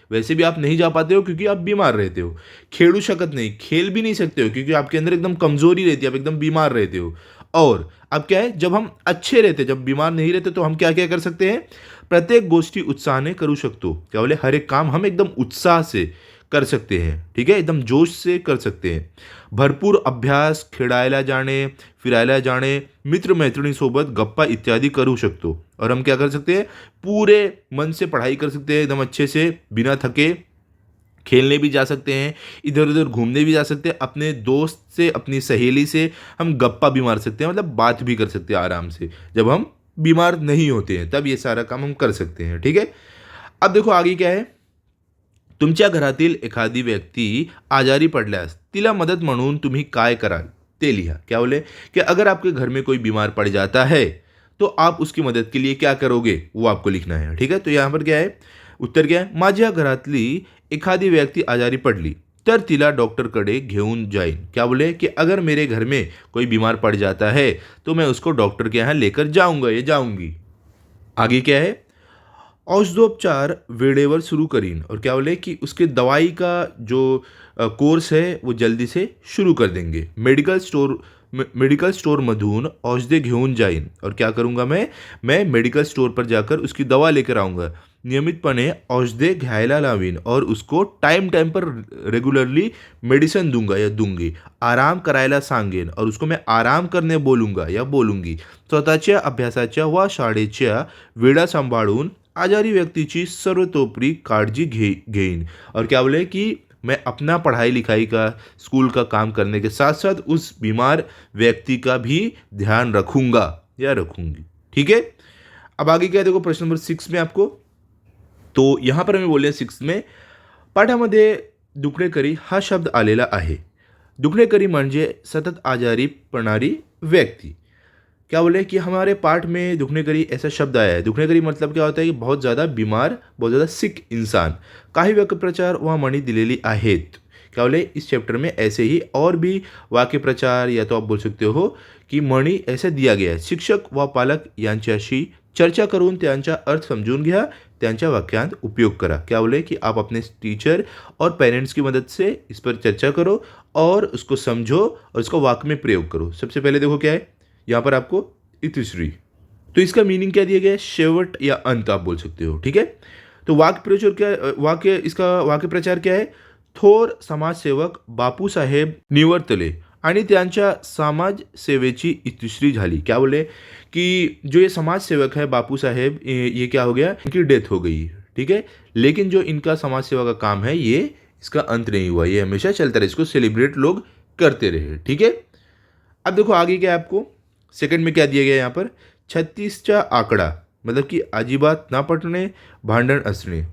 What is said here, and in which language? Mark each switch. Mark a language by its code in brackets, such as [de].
[hi] वैसे भी आप नहीं जा पाते हो क्योंकि आप बीमार रहते हो। [mr] खेलू शकत [hi] नहीं, खेल भी नहीं सकते हो क्योंकि आपके अंदर एकदम कमजोरी रहती है, आप एकदम बीमार रहते हो। और अब क्या है, जब हम अच्छे रहते, जब बीमार नहीं रहते, तो हम क्या क्या कर सकते हैं, [mr] प्रत्येक गोष्टी उत्साहाने करू शकतो। [hi] क्या बोले, हर एक काम हम एकदम उत्साह से कर सकते हैं। ठीक है, एकदम जोश से कर सकते हैं। [mr] भरपूर अभ्यास, खेळायला जाणे, फिरायला जाणे, मित्र मैत्रिणींसोबत गप्पा इत्यादि करू शकतो। [hi] और हम क्या कर सकते हैं, पूरे मन से पढ़ाई कर सकते हैं, एकदम अच्छे से बिना थके। खेलने भी जा सकते हैं, इधर उधर घूमने भी जा सकते हैं, अपने दोस्त से, अपनी सहेली से हम गप्पा भी मार सकते हैं, मतलब बात भी कर सकते हैं आराम से। जब हम बीमार नहीं होते हैं तब ये सारा काम हम कर सकते हैं। ठीक है, अब देखो आगे क्या है, [mr] तुमच्या घरातील एखादी व्यक्ती आजारी पडल्यास तिला मदत म्हणून तुम्ही काय कराल ते लिहा। [hi] क्या बोले कि अगर आपके घर में कोई बीमार पड़ जाता है तो आप उसकी मदद के लिए क्या करोगे, वो आपको लिखना है। ठीक है, तो यहाँ पर क्या है, उत्तर क्या है, [mr] माझ्या घरातली एखादी व्यक्ति आजारी पडली तर तिला डॉक्टरकडे घेऊन जाईन। [hi] क्या बोले कि अगर मेरे घर में कोई बीमार पड़ जाता है तो मैं उसको डॉक्टर के यहाँ लेकर जाऊंगा या जाऊंगी। [mr] आगे क्या है, औषधोपचार वेळेवर सुरू करीन। [hi] और क्या बोले कि उसके दवाई का जो कोर्स है वो जल्दी से शुरू कर देंगे। [mr] मेडिकल स्टोर मधून औषधे घेऊन जाईन। [hi] और क्या करूँगा मैं मेडिकल स्टोर पर जाकर उसकी दवा लेकर आऊँगा। [mr] नियमितपणे औषधे घ्यायला लावीन [hi] और उसको टाइम पर रेगुलरली मेडिसिन दूंगा या दूंगी। [mr] आराम करायला सांगेन [hi] और उसको मैं आराम करने बोलूँगा या बोलूँगी। [mr] स्वतःच्या अभ्यासाच्या व शाळेच्या वेळा सांभाळून आजारी व्यक्तीची सर्वतोपरी काळजी घेईन। [hi] और क्या बोले कि मैं अपना पढ़ाई लिखाई का, स्कूल का काम करने के साथ साथ उस बीमार व्यक्ति का भी ध्यान रखूंगा या रखूंगी। ठीक है, अब आगे क्या है देखो प्रश्न नंबर 6 में आपको। तो यहाँ पर हमें बोलले 6 में [mr] पाठामध्ये दुखणेकरी हा शब्द आलेला आहे। दुखणेकरी म्हणजे सतत आजारी पडणारी व्यक्ति। [hi] क्या बोले कि हमारे पाठ में दुखणेकरी ऐसा शब्द आया है। दुखणेकरी मतलब क्या होता है कि बहुत ज़्यादा बीमार, बहुत ज़्यादा सिक इंसान। [mr] काही वाक्यप्रचार व म्हणी दिलेली आहेत। [hi] क्या बोले इस चैप्टर में ऐसे ही और भी वाक्य प्रचार या तो आप बोल सकते हो की म्हणी ऐसा दिया गया है। [mr] शिक्षक व पालक यांच्याशी चर्चा करून त्यांचा अर्थ समझून घ्या, त्यांच्या वाक्यांत उपयोग करा। [hi] क्या बोले कि आप अपने टीचर और पेरेंट्स की मदद से इस पर चर्चा करो और उसको समझो और उसको वाक्य में प्रयोग करो। सबसे पहले देखो क्या है यहाँ पर आपको इतिश्री, तो इसका मीनिंग क्या दिया गया है, शेवट या अंत आप बोल सकते हो। ठीक है, तो वाक्य प्रचार क्या, इसका वाक्य प्रचार क्या है, [mr] थोर समाजसेवक बापूसाहेब निवर्तले आणि त्यांच्या समाजसेवेची इतिश्री झाली। [hi] क्या बोले कि जो ये समाज सेवक है बापू साहेब, ये क्या हो गया, इनकी डेथ हो गई। ठीक है, लेकिन जो इनका समाज सेवा का काम है ये इसका अंत नहीं हुआ, ये हमेशा चलता रहे, इसको सेलिब्रेट लोग करते रहे। ठीक है, अब देखो आगे क्या है आपको सेकंड में क्या दिया गया यहाँ पर, 36चा आंकड़ा मतलब कि [mr] अजिबात ना पटने, भांडण असणे।